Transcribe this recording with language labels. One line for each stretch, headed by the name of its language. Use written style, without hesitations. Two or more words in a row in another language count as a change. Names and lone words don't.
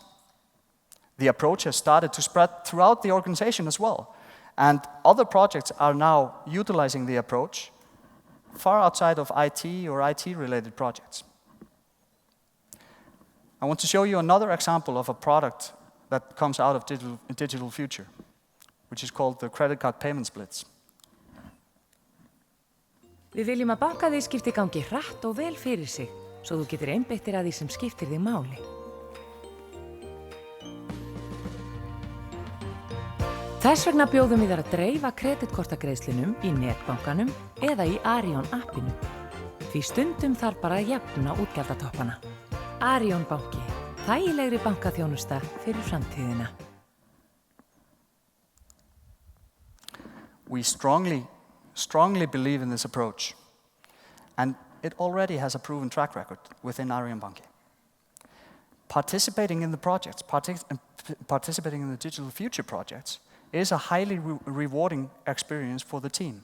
English: The approach has started to spread throughout the organization as well, and other projects are now utilizing the approach far outside of IT or IT-related projects. I want to show you another example of a product that comes out of digital future, which is called the credit card payment splits.
Icelandic: Við viljum að bankaviðskipti gangi hratt og vel fyrir sig, svo þú getur einbeitt þér að því sem skiptir þig máli. Þess vegna bjóðum við þér að dreifa kreditkortagreiðslunum í netbankanum eða í Arion appinu. Því stundum þarf bara að jafna útgjaldatoppana. Arion banki, þægilegri bankaþjónusta fyrir framtíðina.
English: We strongly believe in this approach, and it already has a proven track record within Arion banki. Participating in the projects, participating in the digital future projects, is a highly rewarding experience for the team.